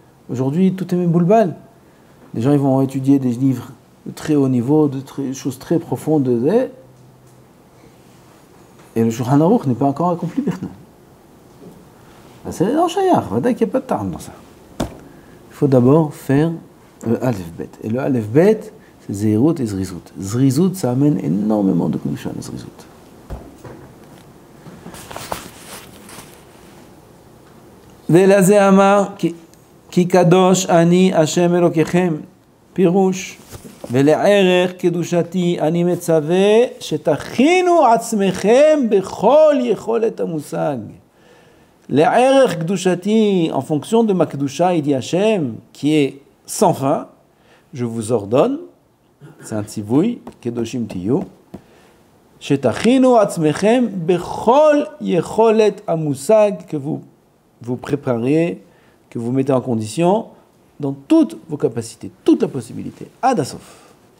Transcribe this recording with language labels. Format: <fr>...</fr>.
<fr>Aujourd'hui, tout est même boulbal. Les gens ils vont étudier des livres de très haut niveau, choses très profondes, et le Shulchan Aruch n'est pas encore accompli. C'est dans Shayach, il n'y a pas de tarn dans ça. Il faut d'abord faire le Aleph Bet. Et le Aleph Bet, c'est Zerut et Zrizout. Zrizout, ça amène énormément de Kedusha, le Zrizout.</fr> <he>ולזה אמר כי קדוש אני השם אלוקיכם, פירוש ולערך קדושתי אני מצווה שתכינו עצמכם בכל יכולת המושג. לערך קדושתי,</he> <fr>en fonction de ma kedusha, il dit Hachem, qui est sans fin, je vous ordonne, c'est un tzivouy,</fr> <he>kedoshim tiyu, שתכינו עצמכם בכל יכולת המושג,</he> <fr>que vous préparez, que vous mettez en condition dans toutes vos capacités, toute la possibilité,</fr> <he>ad asof.</he>